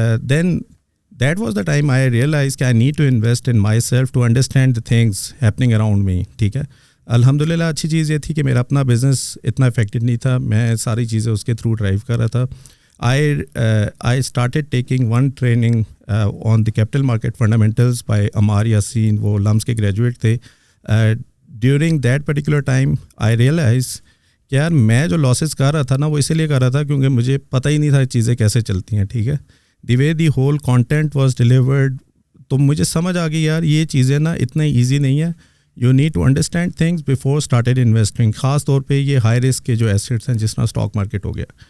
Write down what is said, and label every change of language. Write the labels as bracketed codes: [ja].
[en] Then that was the time I realized that I need to invest in myself to understand the things happening around me. [ur] ٹھیک ہے. الحمدللہ اچھی چیز یہ تھی کہ میرا اپنا بزنس اتنا افیکٹڈ نہیں تھا, میں ساری چیزیں اس کے تھرو ڈرائیو کر رہا تھا. [en] I started taking one training on the capital market fundamentals by Amar Yassin, [ur] وہ لمس کے گریجویٹ تھے. [en] During that particular time I realized [ur] کہ یار میں جو لاسز کر رہا تھا نا وہ اسی لیے کر رہا تھا کیونکہ مجھے پتہ ہی نہیں تھا چیزیں کیسے چلتی ہیں. ٹھیک ہے. [en] the way the whole content was delivered, [ur] تو مجھے سمجھ آ گئی یار یہ چیزیں نا اتنا ایزی نہیں ہے. [en] You need to understand things before started investing. [ur] خاص طور پہ یہ ہائی رسک کے جو ایسیٹس ہیں جس طرح اسٹاک مارکیٹ ہو گیا.